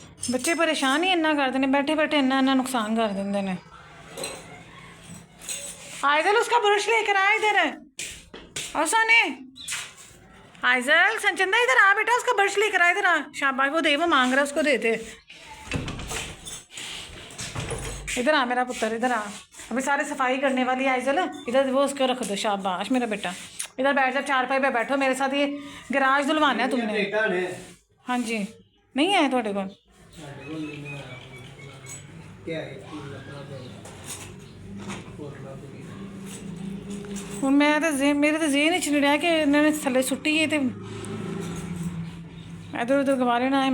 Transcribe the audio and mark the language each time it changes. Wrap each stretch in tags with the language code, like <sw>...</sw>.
<pa>ਬੱਚੇ ਪਰੇਸ਼ਾਨ ਹੀ ਇੰਨਾ ਕਰਦੇ ਨੇ, ਬੈਠੇ ਬੈਠੇ ਇੰਨਾ ਨੁਕਸਾਨ ਕਰ ਦਿੰਦੇ ਨੇ।</pa> <hi>आइजल उसका ब्रश लेकर आ इधर। और सोने आइजल, संचंदा इधर आ बेटा, उसका ब्रश लेकर आ इधर आ। शाबाश, वो दे, वो मांग रहा है, उसको देते। इधर आ मेरा पुत्र, इधर आ। अभी सारे सफाई करने वाली है आइजल, इधर वो उसको रख दो। शाबाश मेरा बेटा, इधर बैठ जा, चारपाई पे बैठो मेरे साथ। ये गराज धुलवाना है तुमने। हाँ जी, नहीं है थोड़े को</hi> <pa>ਹੁਣ ਮੈਂ ਤਾਂ ਮੇਰੇ ਤਾਂ ਜ਼ੇਨ ਵਿੱਚ ਨਹੀਂ ਰਿਹਾ ਕਿ ਇਹਨਾਂ ਨੇ ਥੱਲੇ ਸੁੱਟੀ ਹੈ ਤੇ ਇੱਧਰ ਉੱਧਰ ਗਵਾਰੇ ਨਾ ਆਏ।</pa>